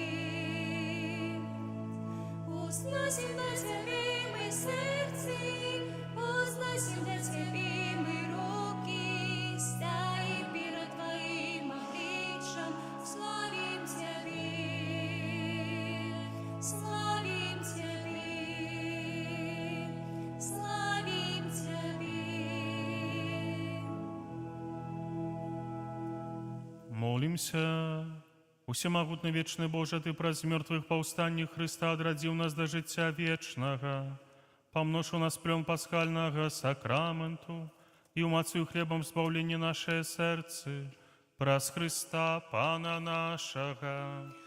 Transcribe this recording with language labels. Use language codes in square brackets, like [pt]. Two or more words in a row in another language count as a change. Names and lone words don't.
[ru] Узносим на Тебе мы сердце, узносим на Тебе мы руки, стоим перед Твоим обличьем, славим Тебе, славим Тебе, славим Тебе. Молимся. [be] Усемагутны вечны Боже, Ты праз мертвых паўстанні Христа адрадзіў нас да жыцця вечнага. Памнож у нас плён пасхальнага сакраменту і умацуй хлебам збаўленне нашае сэрцы праз Христа Пана нашага.